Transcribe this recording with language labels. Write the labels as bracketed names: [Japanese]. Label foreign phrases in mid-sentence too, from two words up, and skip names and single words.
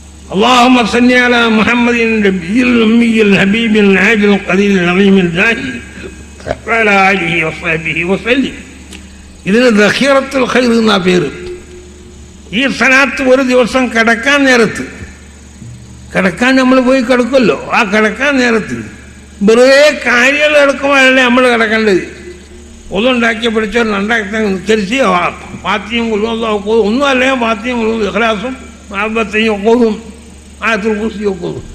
[Arabic] اللهم صل على محمد النبي الأمي الحبيب العاجل القليل العظيم الزاهي وعلى آله وصحبه وسلم. [Malayalam] ഇതിന് ദഖീറത്തുൽ ഖൈർ എന്നാ പേര്. ഈ സലാത്ത് ഒരു ദിവസം കിടക്കാൻ നേരത്ത്, കിടക്കാൻ നമ്മൾ പോയി കിടക്കുമല്ലോ, ആ കിടക്കാൻ നേരത്ത് വെറുതെ കാര്യങ്ങൾ എടുക്കുമ്പോഴല്ലേ നമ്മൾ കിടക്കേണ്ടത്. ഒന്നുണ്ടാക്കിയ പിടിച്ചോ രണ്ടാക്കി നിസ്കരിച്ച് പാത്തിയും കൊള്ളും ഒന്നും അല്ലെങ്കിൽ പാത്തിയും കൊള്ളും ഇഖ്ലാസും ആബത്തെയും ഒക്കെ ഓതും, ആയത്തുൽ കുർസിയും ഒക്കെ ഓതും.